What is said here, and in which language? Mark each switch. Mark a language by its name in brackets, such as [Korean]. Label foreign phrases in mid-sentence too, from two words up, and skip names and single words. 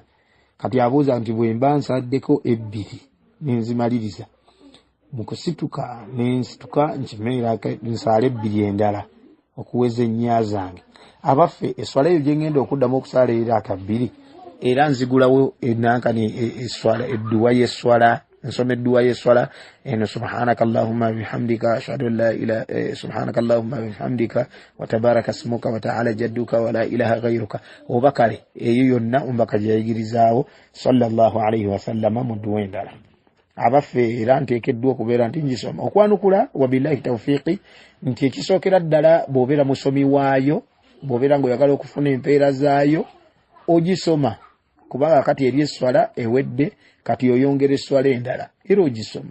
[Ganda] Kati abuuza nti bwe mba nsaddeko ebbiri nenzimaliriza mu kusituka nensituka nkimeeraaka nsaala ebbiri endala okuweza ennya zange. Abaffe eswala eyo gye ngenda okuddamu okusaala eraaka 2 era nzigulawo enankani eswala edduwa y'eswala, nsoma edduwa y'eswala eno [Arabic] سبحانك اللهم بحمدك أشهد أن لا إله سبحانك اللهم بحمدك وتبارك اسمك وتعالى جدك ولا إله غيرك. [Ganda] Oba kale eyo yonna ombaka gye yayigirizaawo [Arabic] صلى الله عليه وسلم [Ganda] mu dduwa endala. Abaffe era nteekeddwa okubeera nti ngisoma okwanukula [Arabic] وبالله توفيقي [Ganda] nti ekisookera ddala bw'obeera musomi waayo, bw'obeera ng'oyagala okufuna empeera zaayo ogisoma, kubanga kati eri eswala ewedde kati oyongera eswala endala era ogisoma.